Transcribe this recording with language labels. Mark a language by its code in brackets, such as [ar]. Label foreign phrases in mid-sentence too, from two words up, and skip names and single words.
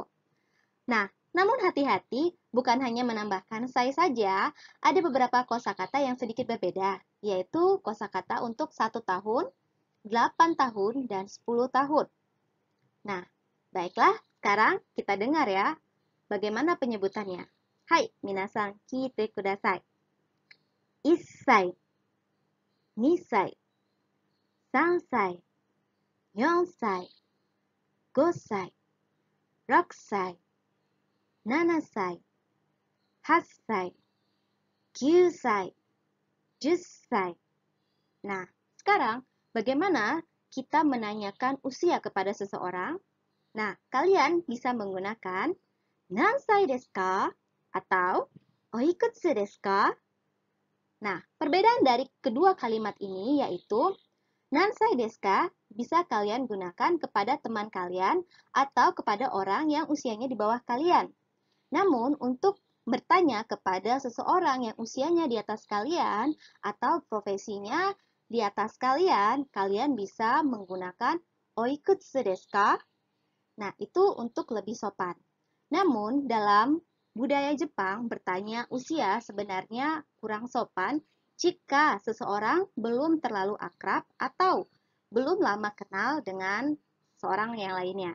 [id] Nah, namun hati-hati, bukan hanya menambahkan sai saja, ada beberapa kosakata yang sedikit berbeda, yaitu kosakata untuk 1 tahun, 8 tahun, dan 10 tahun. Nah, baiklah, sekarang kita dengar ya, bagaimana penyebutannya. [ja] Hai, 皆さん、聞いてください. 1 歳、2 歳、3 歳、4 歳、5 歳、6 歳、7 歳、8 歳、9 歳, 10 歳. [id] Nah, sekarang bagaimana kita menanyakan usia kepada seseorang? Nah, kalian bisa menggunakan [ja] 何歳ですか [id] atau [ja] おいくつですか? [id] Nah, perbedaan dari kedua kalimat ini yaitu [ja] 何歳ですか [id] bisa kalian gunakan kepada teman kalian atau kepada orang yang usianya di bawah kalian. Namun, untuk bertanya kepada seseorang yang usianya di atas kalian atau profesinya di atas kalian, kalian bisa menggunakan [ja] おいくつですか? [id] Nah, itu untuk lebih sopan. Namun, dalam budaya Jepang, bertanya usia sebenarnya kurang sopan jika seseorang belum terlalu akrab atau belum lama kenal dengan seorang yang lainnya.